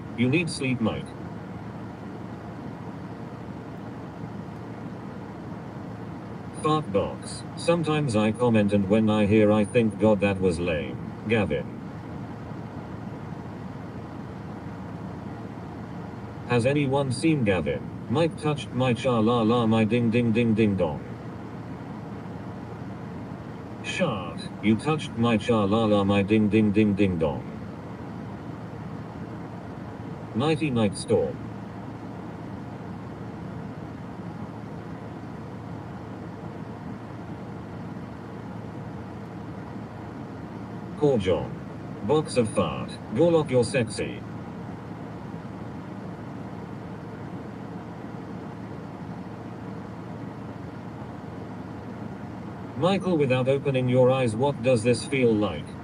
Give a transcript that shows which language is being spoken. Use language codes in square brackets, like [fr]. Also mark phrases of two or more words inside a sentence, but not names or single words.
[en] You need sleep, Mike. Fart box. Sometimes I comment and when I hear I think God that was lame. Gavin. Has anyone seen Gavin? Mike touched my cha la la my ding ding ding ding dong. Shart. You touched my cha la la my ding ding ding ding dong. Nighty night storm. Call John. Box of fart. Gorlock, you're sexy. Michael, without opening your eyes, what does this feel like?